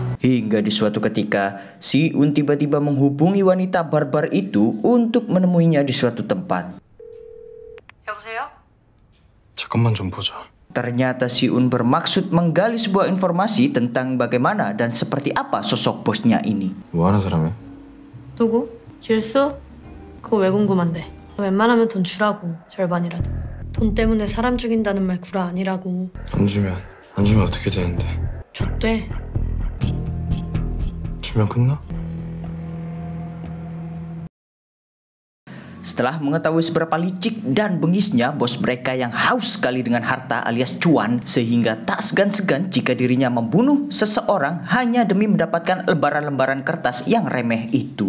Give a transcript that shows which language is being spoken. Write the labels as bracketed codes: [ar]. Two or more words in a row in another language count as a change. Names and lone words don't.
[id] Hingga di suatu ketika, Si-un tiba-tiba menghubungi wanita barbar itu untuk menemuinya di suatu tempat. [ko] 여보세요? 잠깐만 좀 보자. [id] Ternyata Si-un bermaksud menggali sebuah informasi tentang bagaimana dan seperti apa sosok bosnya ini. [ko] 뭐 하는 사람이야? 누구? 길수? 그거 왜 궁금한데? 웬만하면 돈 주라고, 절반이라도. 돈 때문에 사람 죽인다는 말 구라 아니라고. 안 주면 어떻게 되는데? 줬대. 주면 끝나? [id] Setelah mengetahui seberapa licik dan bengisnya bos mereka yang haus sekali dengan harta alias cuan, sehingga tak segan-segan jika dirinya membunuh seseorang hanya demi mendapatkan lembaran-lembaran kertas yang remeh itu.